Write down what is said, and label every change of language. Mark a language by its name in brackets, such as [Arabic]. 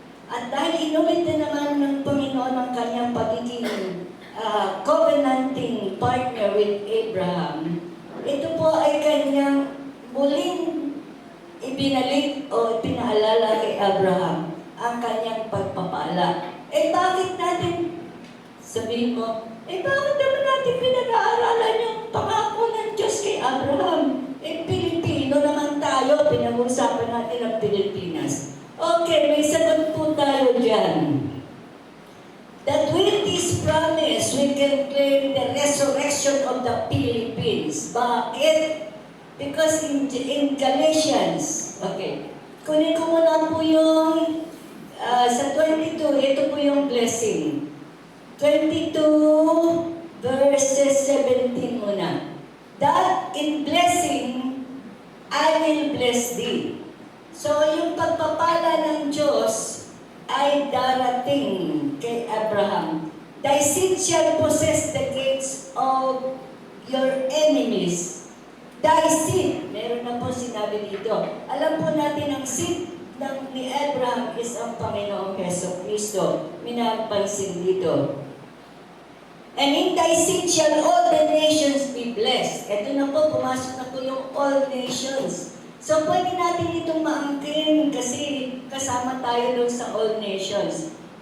[Filipino] At dahil inulit na naman ng Panginoon ang kanyang pagiging [English] covenanting partner with Abraham, [Filipino] ito po ay kanyang muling ibinalik o pinaalala kay Abraham ang kanyang pagpapala. Bakit natin, sabihin mo, bakit naman natin pinag-aaralan yung pangako ng Diyos kay Abraham? Pilipino naman tayo, pinag-uusapan natin ang Pilipinas. Okay, may sagot po tayo dyan. [English] That with this promise, we can claim the resurrection of the Philippines. [Filipino] Bakit? [English] Because in Galatians, [Filipino] okay, kunin ko muna po yung sa 22, ito po yung blessing. [English] 22 verses 17 muna. That in blessing, I will bless thee. [Filipino] So, yung pagpapala ng Diyos ay darating kay Abraham. [English] Thy seed shall possess the gates of your enemies. [Filipino] Thy seed, meron na po sinabi dito. Alam po natin ang seed ni Abraham is ang Panginoong Heso Kristo. Minapansin dito. [English] And in thy seed shall all the nations be blessed. [Filipino] Ito na po, pumasok na po yung all nations. So, pwede natin itong maangkin kasi kasama tayo doon sa all nations.